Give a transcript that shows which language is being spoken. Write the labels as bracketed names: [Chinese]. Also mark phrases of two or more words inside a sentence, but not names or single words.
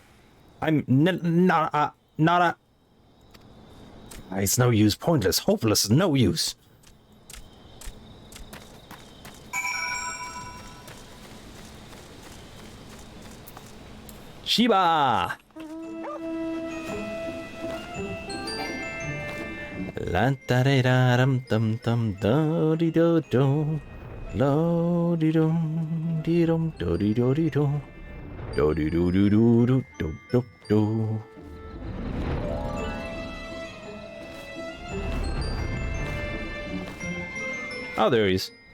[English] I'm not a... It's no use. Pointless. Hopeless. No use. Shiba! La da da da dum dum dum do di do do lo di dum di dum do di do di do do di do do do do do do do. Oh, there he is.